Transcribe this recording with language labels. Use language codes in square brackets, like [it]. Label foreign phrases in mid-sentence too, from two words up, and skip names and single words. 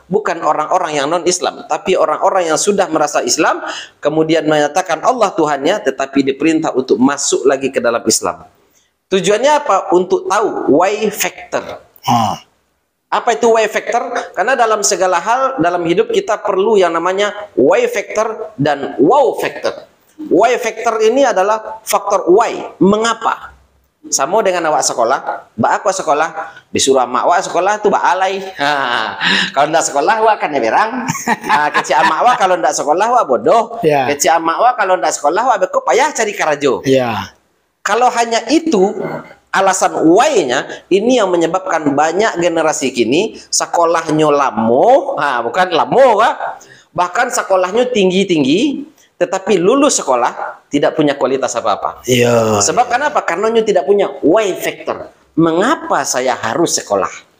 [id] Bukan orang-orang yang non-Islam, tapi orang-orang yang sudah merasa Islam kemudian menyatakan Allah Tuhannya, tetapi diperintah untuk masuk lagi ke dalam Islam. Tujuannya apa? Untuk tahu [en] why factor. [id] Apa itu [en] why factor? [id] Karena dalam segala hal dalam hidup kita perlu yang namanya [en] why factor [id] dan [en] wow factor. Why factor [id] ini adalah faktor why, mengapa. [min] Sama dengan awak sekolah, aku sekolah, disuruh mak awak sekolah tuh alay. Kalau ndak sekolah awak kan berang. Kecil mak awak kalau ndak sekolah awak bodoh. Kecil mak awak kalau ndak sekolah awak beko payah cari karajo. [id] Kalau hanya itu alasan why-nya, ini yang menyebabkan banyak generasi kini sekolahnya lamo, bukan lamo, bahkan sekolahnya tinggi-tinggi, tetapi lulus sekolah tidak punya kualitas apa-apa. Sebab kenapa? Karena dia tidak punya [en] why factor. [id] Mengapa saya harus sekolah?